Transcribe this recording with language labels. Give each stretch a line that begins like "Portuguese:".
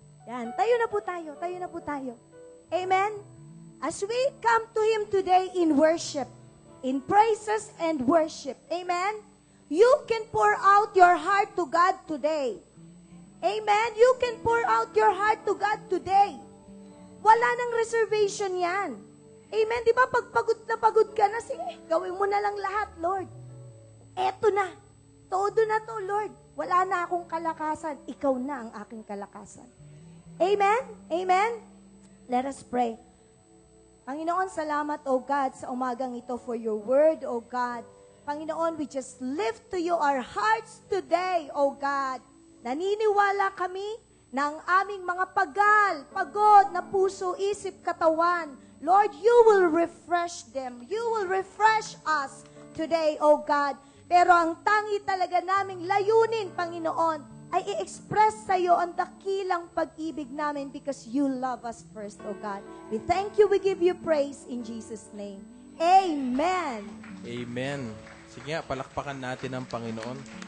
Filipino: Yan, tayo na po tayo, tayo na po tayo. Amen?
English: As we come to Him today in worship, in praises and worship, amen? You can pour out your heart to God today. Amen? You can pour out your heart to God today.
Filipino: Wala nang reservation yan.
English: Amen?
Filipino: Di ba pag pagod ka na, sige, gawin mo na lang lahat, Lord. Eto na. Todo na to, Lord. Wala na akong kalakasan. Ikaw na ang aking kalakasan.
English: Amen? Amen? Let us pray.
Filipino: Panginoon, salamat,
English: O God,
Filipino: sa umagang ito
English: for your word, O God. Panginoon, we just lift to you our hearts today, O God.
Filipino: Naniniwala kami ng aming mga pagod na puso, isip, katawan.
English: Lord, you will refresh them. You will refresh us today, O God.
Filipino: Pero ang tangi talaga naming layunin, Panginoon, ay i-express sa iyo ang dakilang pag-ibig namin
English: because you love us first, O God. We thank you, we give you praise in Jesus' name. Amen. Amen.
Filipino: Sige nga, palakpakan natin ang Panginoon.